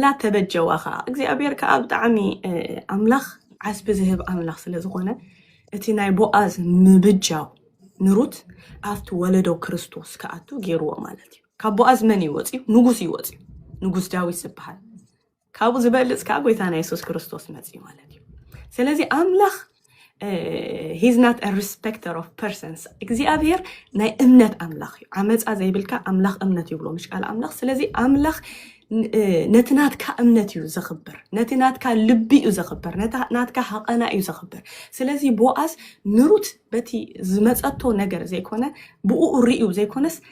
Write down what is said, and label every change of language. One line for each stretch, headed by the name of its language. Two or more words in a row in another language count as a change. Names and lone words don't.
Tigrinya: ተበጀዋ ከዓ እግዚኣብሔር ከዓ ብጣዕሚ ኣምላኽ ዓስቢ ዝህብ ኣምላኽ ስለ ዝኾነ እቲ ናይ ቦአዝ ምብጃው ንሩት ኣብቲ ወለዶ ክርስቶስ ከኣቱ ገይርዎ ማለት እዩ ካብ ቦአዝ መን ይወፅዩ ንጉስ ዳዊት ዝበሃል ካብኡ ዝበልፅ ከዓ ጎይታና ኢየሱስ ክርስቶስ መፅዩ ማለት እዩ ስለዚ ኣምላኽ
English: he's not a respecter of persons
Tigrinya: እግዚኣብሔር ናይ እምነት ኣምላኽ እዩ ዓመፃ ዘይብልካ ኣምላኽ እምነት ይብሎ ምሽቃል ኣምላኽ ስለዚ ኣምላኽ ነቲ ናትካ እምነት እዩ ዘኽብር ነቲ ናትካ ልቢ እዩ ዘኽብር ነቲ ናትካ ሓቐና እዩ ዘኽብር ስለዚ ቦአዝ ንሩት በቲ ዝመፀቶ ነገር ዘይኮነ ብኡ ርእዩ ዘይኮነስ